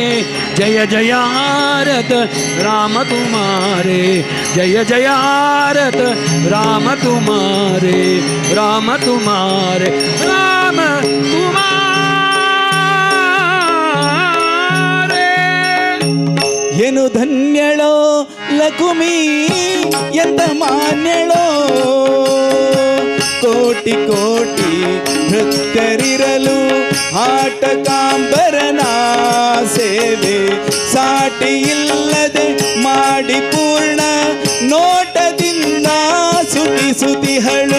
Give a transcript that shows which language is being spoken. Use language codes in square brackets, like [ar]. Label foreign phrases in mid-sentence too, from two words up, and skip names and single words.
[hi] जय जयारत राम तुम्हारे, जय जयारत राम तुम्हारे, राम तुम्हारे, राम तुम्हारे। [kn] ಏನು ಧನ್ಯಳೋ ಲಕುಮಿ ಎಂತ ಮಾನ್ಯಳೋ, ಕೋಟಿ ಕೋಟಿ ಭಕ್ತರಿರಲು ಆಟಕಾಂಬರನ ಸೇವೆ ಸಾಟಿ ಇಲ್ಲದೆ ಮಾಡಿ ಪೂರ್ಣ ನೋಟದಿಂದ ಸುತಿಸುತಿಹಳು.